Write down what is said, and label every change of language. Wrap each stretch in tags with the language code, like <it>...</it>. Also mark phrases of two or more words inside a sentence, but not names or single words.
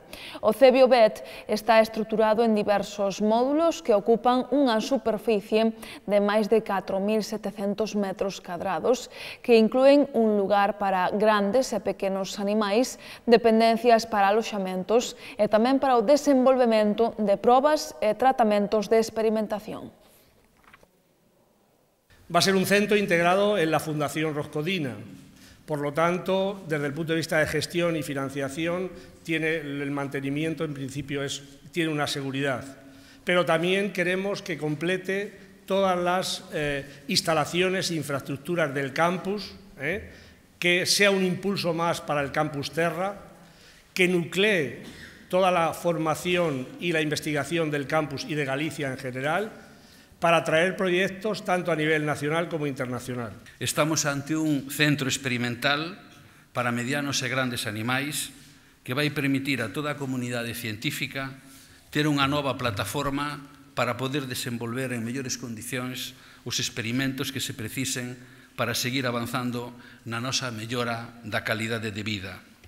<gl>O CEBIOVET está estruturado en diversos módulos que ocupan unha superficie de máis de 4.700 metros cadrados, que inclúen un lugar para grandes e pequenos animais, dependencias para aloxamentos e tamén para o desenvolvemento de probas e tratamentos de experimentación.</gl> <es>Va a ser un centro integrado en la Fundación Roscodina. Por lo tanto, desde el punto de vista de gestión y financiación, el mantenimiento en principio tiene una seguridad. Pero también queremos que complete todas las instalaciones e infraestructuras del campus, que sea un impulso más para el Campus Terra, que nuclee toda la formación y la investigación del campus y de Galicia en general, para atraer proyectos tanto a nivel nacional como internacional.</es> <gl>Estamos ante un centro experimental para medianos e grandes animais que vai permitir a toda a comunidade científica ter unha nova plataforma para poder desenvolver en mellores condicións os experimentos que se precisen para seguir avanzando na nosa mellora da calidade de vida.</gl>